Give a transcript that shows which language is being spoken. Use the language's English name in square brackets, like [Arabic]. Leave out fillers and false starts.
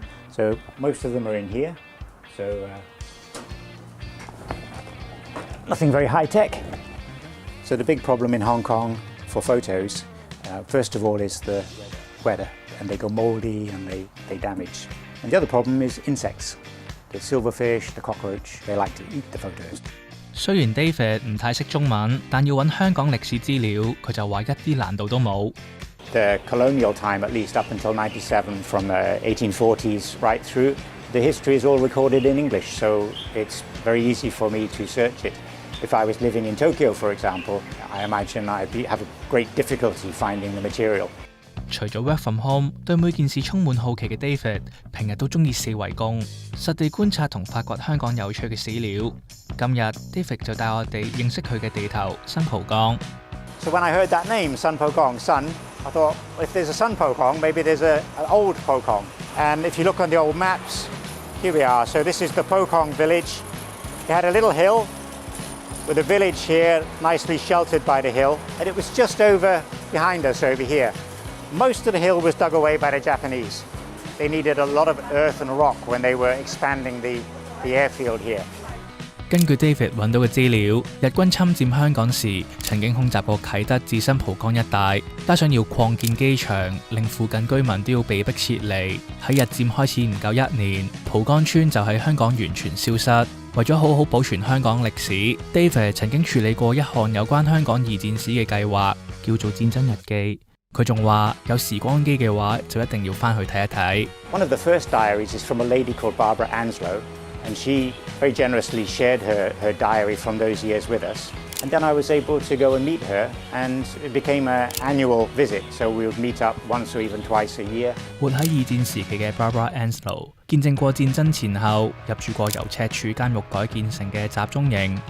[English] So most of them are in here. So nothing very high tech. So the big problem in Hong Kong for photos, first of all, is the weather.And they go mouldy and they damage. And the other problem is insects. The silverfish, the cockroach, they like to eat the photos. [Cantonese] 雖然 David 唔太識中文，但要揾香港歷史資料，佢就話一啲難度都冇。 [English] The colonial time, at least up until 97, from the 1840s right through, the history is all recorded in English, so it's very easy for me to search it. If I was living in Tokyo, for example, I imagine I'd have a great difficulty finding the material. [Cantonese] 除咗 [English] work from home， [Cantonese] 對每件事充滿好奇嘅 David， 平日都中意四圍公，實地觀察同發掘香港有趣嘅史料。今日 David 就帶我哋認識佢嘅地頭新蒲崗。 [English] So when I heard that name, Sun Po Kong, Sun, I thought, well, if there's a Sun Po Kong, maybe there's an old Po Kong. And if you look on the old maps, here we are. So this is the Po Kong village. It had a little hill with a village here, nicely sheltered by the hill. And it was just over behind us over here.Most of the hill was dug away by the Japanese. They needed a lot of earth and rock when they were expanding the airfield here. [Cantonese] 根據 David 揾到嘅資料，日軍侵佔香港時曾經空襲過啟德至新蒲崗一帶，加上要擴建機場，令附近居民都要被迫撤離。喺日佔開始唔夠1年，蒲崗村就喺香港完全消失。為咗好好保存香港歷史 ，David 曾經處理過一項有關香港2戰史嘅計劃，叫做戰爭日記。佢仲話有時光機嘅話，就一定要翻去睇一睇。 [English] One of the first diaries is from a lady called Barbara Anslow, and she very generously shared her diary from those years with us. And then I was able to go and meet her, and it became an annual visit. So we would meet up once or even twice a year. [Cantonese] 活喺2戰時期嘅 Barbara Anslow 見證過戰爭前後，入住過由赤柱監獄改建成嘅集中營。